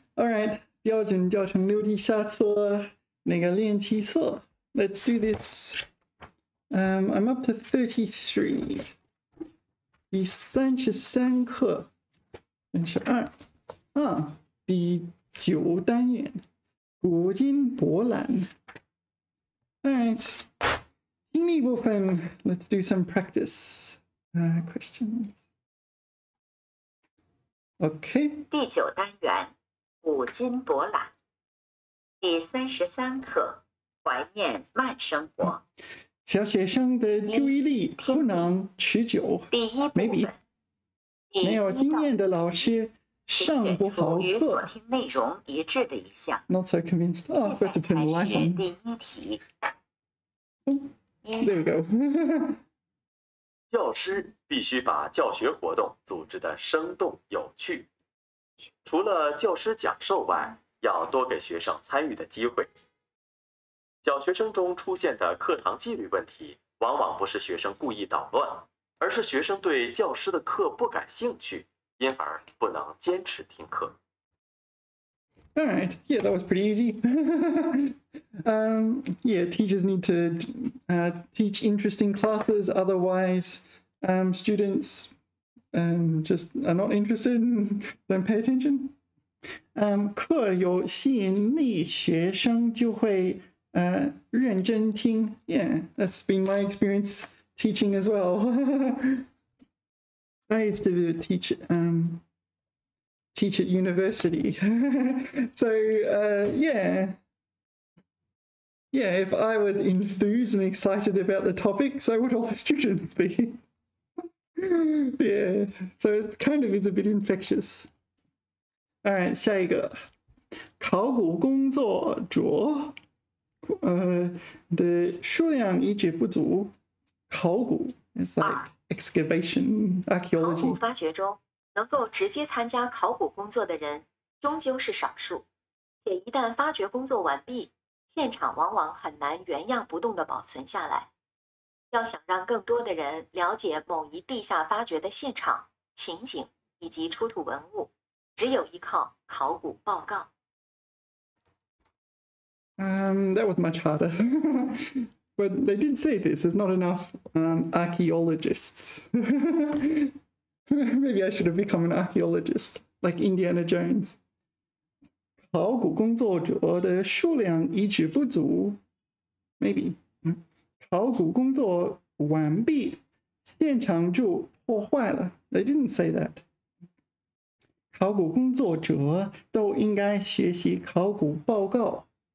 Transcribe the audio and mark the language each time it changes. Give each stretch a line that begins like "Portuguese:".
English: All right，
Chinese: 标准教程6题下册那个练习册。
English: Let's do this. I'm up to 33.
Chinese: 第33课，32啊，第9单元古今博览。
English: All right，
Chinese: 听力部分
English: ，Let's do some practice questions. OK，
Chinese: 第9单元古今博览，第33课怀念慢生活。小学生的注意力不能持久。第一部分，没有经验的老师上不好与所课。听内容一致的一项。
English: Not so convinced. Oh, I've got to turn the light
Chinese: 开始
English: on.
Chinese: 第1题。
English: There we go.
Chinese: 教师必须把教学活动组织得生动有趣，除了教师讲授外，要多给学生参与的机会。小学生中出现的课堂纪律问题，往往不是学生故意捣乱，而是学生对教师的课不感兴趣，因而不能坚持听课。
English: All right. Yeah, that was pretty easy. Yeah, teachers need to teach interesting classes. Otherwise, students just are not interested and don't pay attention.
Chinese: 课有吸引力，学生就会认真听。
English: Yeah, that's been my experience teaching as well. I used to teach at university. So yeah, if I was enthused and excited about the topic, so would all the students be. Yeah, so it kind of is a bit infectious. All right,
Chinese: 下一个，考古工作者的数量一直不足。
English: 考古 is like excavation,
Chinese: 考
English: archaeology.
Chinese: 古发掘中，能够直接参加考古工作的人终究是少数，且一旦发掘工作完毕，现场往往很难原样不动地保存下来。要想让更多的人了解某一地下发掘的现场、情景以及出土文物，只有依靠考古报告。
English: That was much harder. But they did say this. There's not enough archaeologists. Maybe I should have become an archaeologist, like Indiana Jones.
Chinese: 考古工作者的数量一直不足。
English: Maybe.
Chinese: 考古工作完毕，现场就破坏了。
English: They didn't say that.
Chinese: 考古工作者都应该学习考古报告。